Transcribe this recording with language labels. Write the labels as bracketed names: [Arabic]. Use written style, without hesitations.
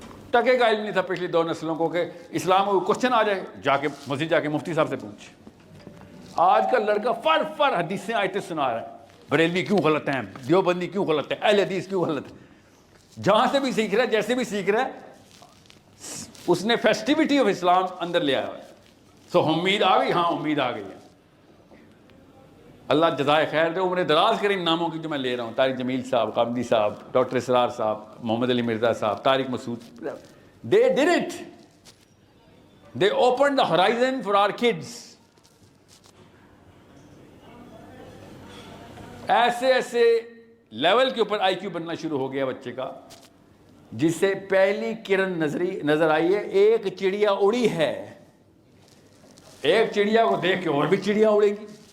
[Urdu] ٹکے کا علم نہیں تھا پچھلی 2 نسلوں کو کہ اسلام کو کوشچن آ جائے جا کے مسجد جا کے مفتی صاحب سے پوچھ. آج کا لڑکا فر حدیثیں آیتیں سنا رہا ہے. بریلوی کیوں غلط ہیں، دیوبندی کیوں غلط ہے، اہل حدیث کیوں غلط ہے. جہاں سے بھی سیکھ رہا ہے، جیسے بھی سیکھ رہا ہے، اس نے فیسٹیوٹی آف اسلام اندر لے آیا ہے. سو امید آ گئی. ہاں امید آ گئی ہے. اللہ جزائے خیر دے، عمر دراز کریں ان ناموں کی جو میں لے رہا ہوں. طارق جمیل صاحب، غامدی صاحب، ڈاکٹر اسرار صاحب، محمد علی مرزا صاحب، طارق مسعود. [English] They did it. They opened the horizon for our kids. [Urdu] ایسے لیول کے اوپر آئی کیو بننا شروع ہو گیا بچے کا، جس سے پہلی کرن نظر آئی ہے. ایک چڑیا اڑی ہے، ایک چڑیا کو دیکھ کے اور بھی چڑیا اڑے گی.